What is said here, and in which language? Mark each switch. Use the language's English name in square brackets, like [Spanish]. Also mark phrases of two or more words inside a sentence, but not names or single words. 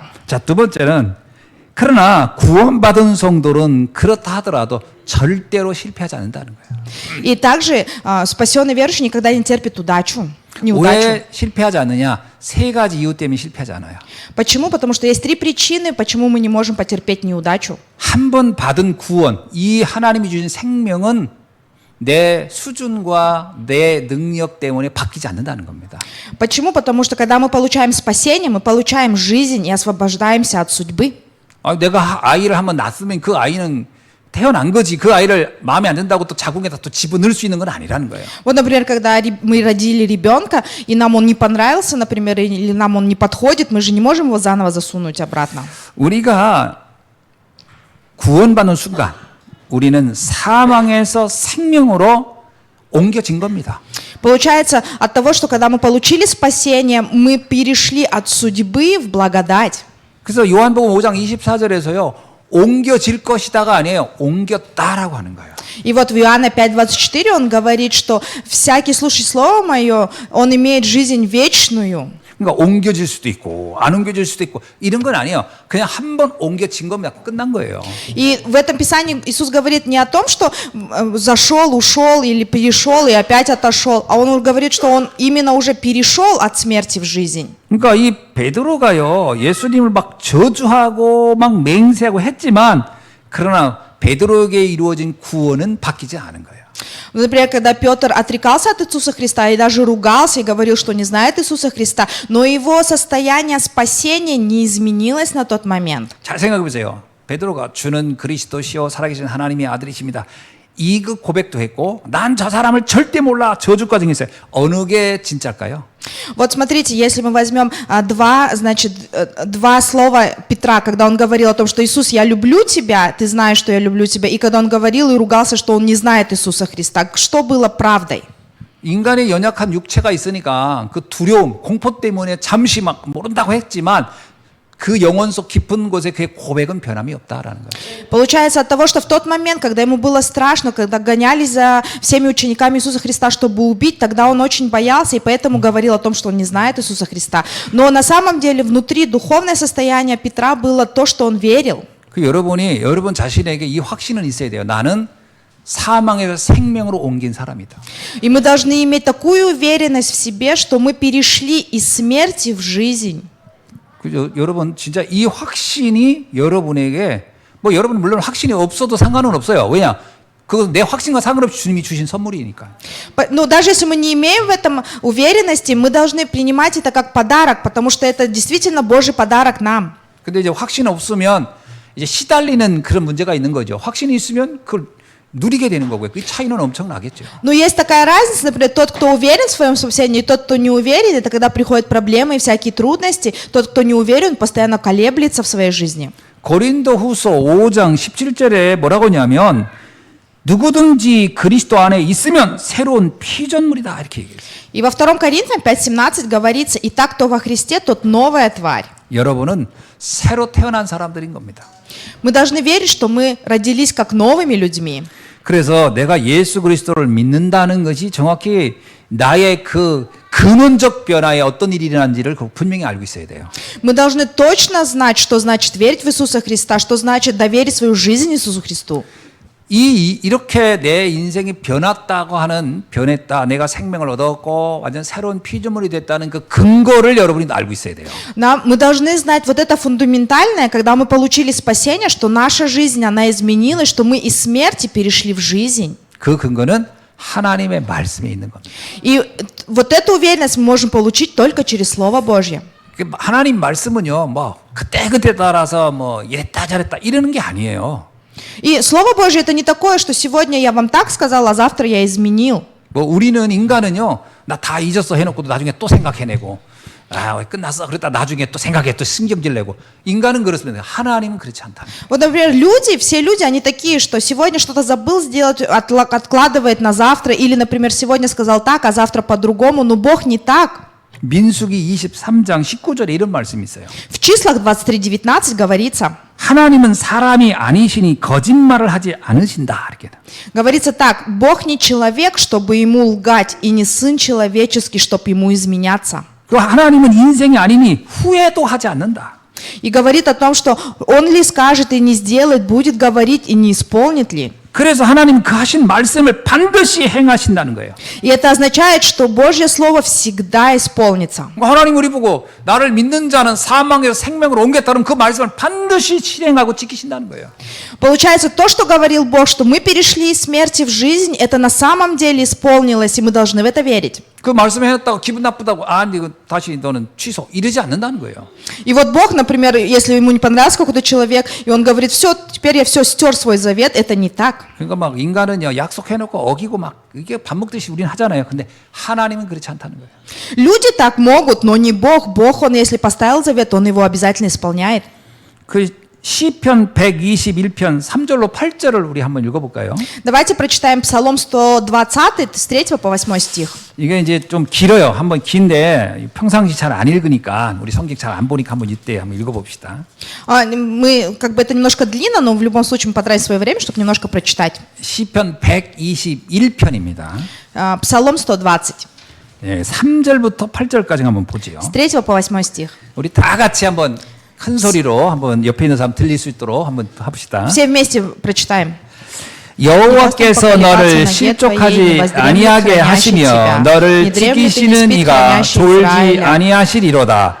[Korean] 자, 두 번째는 그러나 구원받은 성도는 그렇다 하더라도 절대로 실패하지 않는다는 거예요. [Russian] И также спасенный верующий никогда не терпит удачу, неудачу. [Korean] 왜 실패하지 않느냐? 세 가지 이유 때문에 실패하잖아요. [Russian] Почему? Потому что есть три причины, почему мы не можем потерпеть неудачу. [Korean] 한 번 받은 구원, 이 하나님이 주신 생명은 내 수준과 내 능력 때문에 바뀌지 않는다는 겁니다. [Russian] Почему? Потому что когда мы получаем спасение, мы получаем жизнь и освобождаемся от судьбы. [Korean] 내가 아이를 한번 낳았으면 그 아이는 태어난 거지. 그 아이를 마음에 안 든다고 또 자궁에다 또 집어넣을 수 있는 건 아니라는 거예요. [Russian] Вот, например, когда мы родили ребенка, и нам он не понравился, например, или нам он не подходит, мы же не можем его заново засунуть обратно. [Korean] 우리가 구원받는 순간 우리는 사망에서 생명으로 옮겨진 겁니다. [Russian] Получается, от того, что когда мы получили спасение, мы перешли от судьбы в благодать. [Korean] 그래서 요한복음 5장 24절에서요. 옮겨질 것이다가 아니에요. 옮겼다라고 하는 거예요. [Russian] И вот в Иоанна 5:24 он говорит, что всякий слушай слово мое, он имеет жизнь вечную. [Korean] 그러니까 옮겨질 수도 있고 안 옮겨질 수도 있고 이런 건 아니에요. 그냥 한 번 옮겨진 겁니다. 끝난 거예요. [Russian] И в этом Писании Иисус говорит не о том, что зашел, ушел или перешел и опять отошел, а он говорит, что он именно уже перешел от смерти в жизнь. [Korean] 그러니까 이 베드로가요. 예수님을 막 저주하고 막 맹세하고 했지만 그러나 베드로에게 이루어진 구원은 바뀌지 않은 거예요. [Russian] Например, когда Петр отрекался от Иисуса Христа и даже ругался и говорил, что не знает Иисуса Христа, но его состояние спасения не изменилось на тот момент. [Korean] 잘 생각해 보세요. 베드로가 주는 그리스도시요 살아계신 하나님의 아들이십니다. 이 그 고백도 했고 난 저 사람을 절대 몰라 저주까지 했어요. 어느 게 진짜일까요? [Russian] Вот смотрите, если мы возьмем два слова Петра, когда он говорил о том, что Иисус, я люблю тебя, ты знаешь, что я люблю тебя, и когда он говорил и ругался, что он не знает Иисуса Христа, что было правдой? [Korean] 인간의 연약한 육체가 있으니까 그 두려움, 공포 때문에 잠시 막 모른다고 했지만 그 영혼 속 깊은 곳에 그의 고백은 변함이 없다라는 거예요. [Russian] Получается от того, что в тот момент, когда ему было страшно, когда гонялись за всеми учениками Иисуса Христа, чтобы убить, тогда он очень боялся и поэтому говорил о том, что он не знает Иисуса Христа. Но на самом деле внутри духовное состояние Петра было то, что он верил. [Korean] 그 여러분 자신에게 이 확신은 있어야 돼요. 나는 사망에서 생명으로 옮긴 사람이다. [Russian] И мы должны иметь такую уверенность в себе, что мы перешли из смерти в жизнь. [Korean] 그죠? 여러분 진짜 이 확신이 여러분에게 뭐 여러분 물론 확신이 없어도 상관은 없어요. 왜냐? 그거 내 확신과 상관없이 주님이 주신 선물이니까. [Russian] Но даже если мы не имеем в этом уверенности, мы должны принимать это как подарок, потому что это действительно Божий подарок нам. [Korean] 근데 이제 확신 없으면 이제 시달리는 그런 문제가 있는 거죠. 확신이 있으면 그걸 누리게 되는 거고요. 그 차이는 엄청나겠죠. [Russian] Но есть такая разница, например, тот, кто уверен в своем спасении, и тот, кто не уверен, это когда приходят проблемы и всякие трудности, тот, кто не уверен, постоянно колеблется в своей жизни. [Korean] 고린도후서 5장 17절에 뭐라고 하냐면 누구든지 그리스도 안에 있으면 새로운 피조물이다 이렇게 얘기했어요. [Russian] И во 2 Коринфянам 5:17 говорится: «Итак, кто во Христе, тот новая тварь». [Korean] 여러분은 새로 태어난 사람들인 겁니다. [Russian] Мы должны верить, что мы родились как новыми людьми. [Korean] 그래서 내가 예수 그리스도를 믿는다는 것이 정확히 나의 그 근원적 변화에 어떤 일이 일어난지를 분명히 알고 있어야 돼요. [Russian] Мы должны точно знать, что значит верить в Иисуса Христа, что значит доверить свою жизнь Иисусу Христу. [Korean] 이렇게 내 인생이 변했다, 내가 생명을 얻었고 완전 새로운 피조물이 됐다는 그 근거를 여러분이 알고 있어야 돼요. [Russian] Мы должны знать вот это фундаментальное, когда мы получили спасение, что наша жизнь, она изменилась, что мы из смерти перешли в жизнь. [Korean] 그 근거는 하나님의 말씀에 있는 겁니다. [Russian] И вот эту уверенность мы можем получить только через Слово Божье. [Korean] 하나님 말씀은요, 뭐 그때 따라서 뭐 이랬다 저랬다 이러는 게 아니에요. [Russian] И Слово Божье это не такое, что сегодня я вам так сказал, а завтра я изменил. [Korean] 뭐 우리는 인간은요, 나 다 잊었어 해놓고도 나중에 또 생각해내고, 끝났어 그랬다 나중에 또 생각해 또 신경질 내고. 인간은 그렇습니다. 하나님은 그렇지 않다. [Russian] Вот, например, все люди, они такие, что сегодня что-то забыл сделать, откладывает на завтра, или, например, сегодня сказал так, а завтра по-другому, но Бог не так. [Korean] 민수기 23장 19절에 이런 말씀이 있어요. [Russian] В числах 23:19 говорится. [Korean] 하나님은 사람이 아니시니 거짓말을 하지 않으신다. 이렇게. [Russian] Говорится так: Бог не человек, чтобы ему лгать, и не сын человеческий, чтобы ему изменяться. [Korean] 그 하나님은 인생이 아니니 후회도 하지 않는다. [Russian] И говорит о том, что он ли скажет и не сделает, будет говорить и не исполнит ли. [Korean] 그래서 하나님 그 하신 말씀을 반드시 행하신다는 거예요. [Russian] И это означает, что Божье Слово всегда исполнится. [Korean] 하나님 우리 보고 나를 믿는 자는 사망에서 생명으로 옮겼다 그러면 그 말씀을 반드시 실행하고 지키신다는 거예요. [Russian] Получается, то, что говорил Бог, что мы перешли из смерти в жизнь, это на самом деле исполнилось, и мы должны в это верить. [Korean] 그 말씀 해놨다고 기분 나쁘다고 이거 다시 너는 취소 이러지 않는다는 거예요. [Russian] И вот Бог, например, если ему не понравился какой-то человек, и он говорит, все, теперь я все стер свой завет, это не так. [Korean] 그러니까 막 인간은요 약속해놓고 어기고 막 이게 밥 먹듯이 우리는 하잖아요. 근데 하나님은 그렇지 않다는 거예요. [Russian] Люди так могут, но не Бог. Бог, он если поставил завет, он его обязательно исполняет. [Korean] 그 시편 121편 3절로 8절을 우리 한번 읽어볼까요? [Russian] Давайте прочитаем Псалом 120, с 3 по 8 стих. [Korean] 이게 이제 좀 길어요. 한번 긴데 평상시 잘 안 읽으니까 우리 성경 잘 안 보니까 한번 이때 한번 읽어봅시다. [Russian] Мы, как бы это немножко длинно, но в любом случае мы потратим свое время, чтобы немножко прочитать. [Korean] 시편 121편입니다. [Russian] Псалом 120, [Korean] 예, 3절부터 8절까지 한번 보지요. [Russian] с 3 по 8 стих. [Korean] 우리 다 같이 한번 큰 소리로 한번 옆에 있는 사람 들릴 수 있도록 한번 합시다. [Russian] Все вместе прочитаем. [Korean] 여호와께서 너를 실족하지 아니하게 하시며 너를 지키시는 이가 졸지 아니하시리로다.